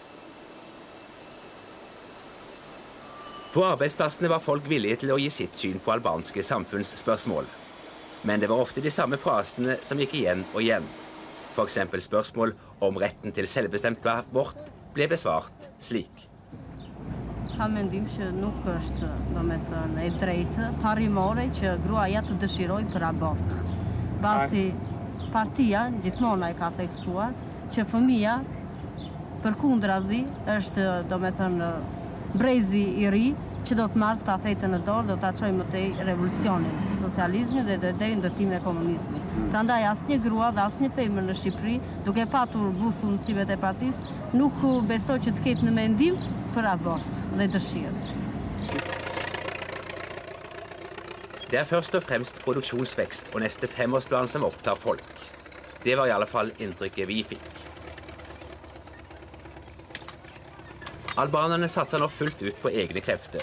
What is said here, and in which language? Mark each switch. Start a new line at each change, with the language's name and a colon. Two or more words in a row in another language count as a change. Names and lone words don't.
Norwegian: På arbeidsplassene var folk villige til å gi sitt syn på albanske samfunnsspørsmål. Men det var ofte de samme frasene som gikk igjen og igjen. For eksempel spørsmål om retten til selvbestemt abort ble besvart slik.
Albanian: Kam mendim që nuk është, domethënë, e drejtë parimore që gruaja të dëshirojë për abort. Basi partia gjithmonë e ka theksuar që fëmia përkundrazi është, domethënë, brezi i ri që do të marrë stafetën në dorë, do ta çojë më tej revolucionin, socializmin dhe deri në ndërtimin e komunizmit. Prandaj asnjë grua dhe asnjë femër në Shqipëri, duke patur busull mësimet e partisë, nuk besoj që të ketë në mendim për abort dhe dëshirë.
Norwegian: Det er først og fremst produksjonsvekst og neste 5-årsplan som opptar folk. Det var i alle fall inntrykket vi fikk. Albanerne satser nå fullt ut på egne krefter.